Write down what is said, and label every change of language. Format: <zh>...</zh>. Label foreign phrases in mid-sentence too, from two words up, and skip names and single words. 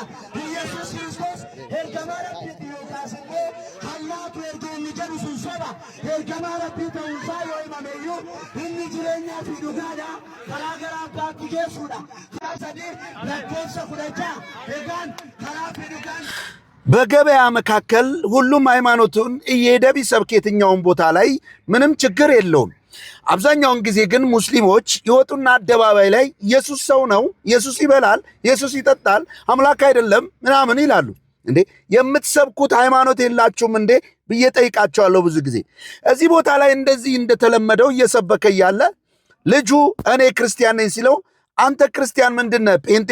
<om>Yesus Kristos ergamaa Rabbiitti yookaas immoo hallaatu erga inni jedhu sun soba. Ergamaa Rabbii ta'uusaa yoo himameyyuu inni jireenyaa fi dhugaadha. karaa gara abbaatti geessuudha. karaa sadii lakkoofsa 16 egaan karaa fi dhugaan</om> <am>በገበያ መካከል ሁሉም ሃይማኖቱን እየሄደ ቢሰብክ የትኛውን ቦታ ላይ ምንም ችግር የለውም። አብዛኛውን ጊዜ ግን ሙስሊሞች ይወጡና አደባባይ ላይ ኢየሱስ ሰው ነው፣ ኢየሱስ ይበላል፣ ኢየሱስ ይጠጣል፣ አምላክ አይደለም ምናምን ይላሉ። እንዴ የምትሰብኩት ሃይማኖት የላችሁም እንዴ ብዬ ጠይቃቸዋለሁ ብዙ ጊዜ። እዚህ ቦታ ላይ እንደዚህ እንደተለመደው እየሰበከ ያለ ልጁ እኔ ክርስቲያን ነኝ ሲለው አንተ ክርስቲያን ምንድነህ ጴንጤ?</am>